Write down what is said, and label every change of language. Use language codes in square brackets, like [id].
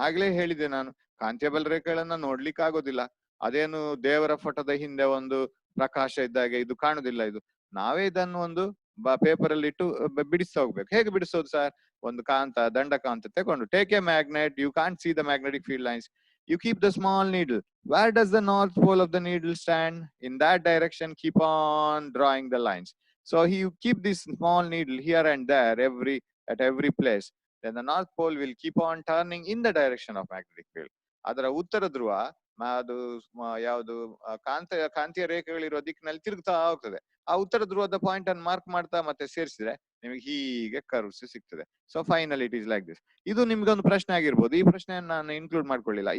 [kn] ಆಗ್ಲೇ ಹೇಳಿದೆ ನಾನು, ಕಾಂತೀಯ ಬಲರೇಖೆಗಳನ್ನ ನೋಡ್ಲಿಕ್ಕೆ ಆಗೋದಿಲ್ಲ. ಅದೇನು ದೇವರ ಫೋಟೋದ ಹಿಂದೆ ಒಂದು ಪ್ರಕಾಶ ಇದ್ದಾಗೆ ಇದು ಕಾಣುದಿಲ್ಲ. ಇದು ನಾವೇ ಇದನ್ನು ಒಂದು ಪೇಪರ್ ಅಲ್ಲಿ ಇಟ್ಟು ಬಿಡಿಸ್ತಾ ಹೋಗ್ಬೇಕು. ಹೇಗೆ ಬಿಡಿಸೋದು ಸರ್? ಒಂದು ದಂಡಕಾಂತ ತಗೊಂಡು, [en] Take a magnet, you can't see the magnetic field lines, you keep the small needle. Where does the north pole of the needle stand? In that direction, keep on drawing the lines. So you keep this small needle here and there at every place. Then the north pole will keep on turning in the direction of magnetic field. [kn] ಅದರ ಉತ್ತರ ಧ್ರುವ ಅದು ಯಾವುದು ಕಾಂತೀಯ ರೇಖೆಗಳಿರುವ ದಿಕ್ಕಿನಲ್ಲಿ ತಿರುಗ್ತಾ ಹೋಗ್ತದೆ. ಆ ಉತ್ತರ ಧ್ರುವದ ಪಾಯಿಂಟ್ ಅನ್ನು ಮಾರ್ಕ್ ಮಾಡ್ತಾ ಮತ್ತೆ ಸೇರಿಸಿದ್ರೆ ನಿಮಗೆ ಹೀಗೆ ಕರ್ವ್ಸ್ ಸಿಗ್ತದೆ. [en] So final it is like this. [kn] ಇದು ನಿಮ್ಗೊಂದು ಪ್ರಶ್ನೆ ಆಗಿರ್ಬೋದು. ಈ ಪ್ರಶ್ನೆಯನ್ನು ನಾನು ಇನ್ಕ್ಲೂಡ್ ಮಾಡ್ಕೊಳ್ಳಿಲ್ಲ.